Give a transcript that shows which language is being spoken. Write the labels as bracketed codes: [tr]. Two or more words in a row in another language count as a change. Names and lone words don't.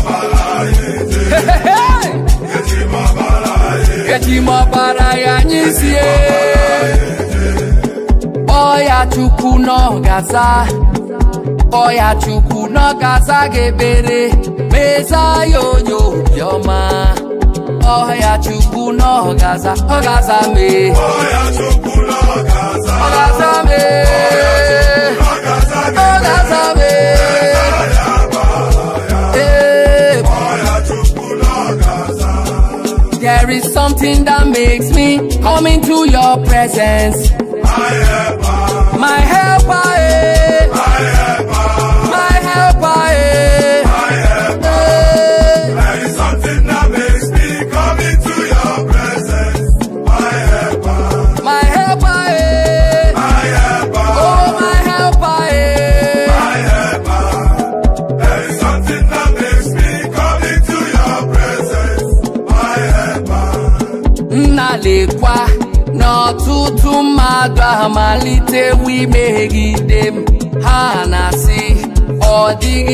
[ig] eji m ọbara ya anyịsi ọya Chukwu n'ọgaza ọya Chukwu n'ọgaza ga-ebere meza ya onye obiọma ọya Chukwu n'ọgaza ọgaza me ọya Chukwu n'ọgaza ọgaza me ọgaza me [en] There is something that makes me come into your presence. My helper, my helper, There is something that makes me come into your presence. My helper, my helper, my helper, oh my helper, my helper. There is something that makes me come into your presence. My helper. [ig] Nnalekwa n'ọtụtụ mmadụ amalitewo imegide m ha na-asị ọ dịghị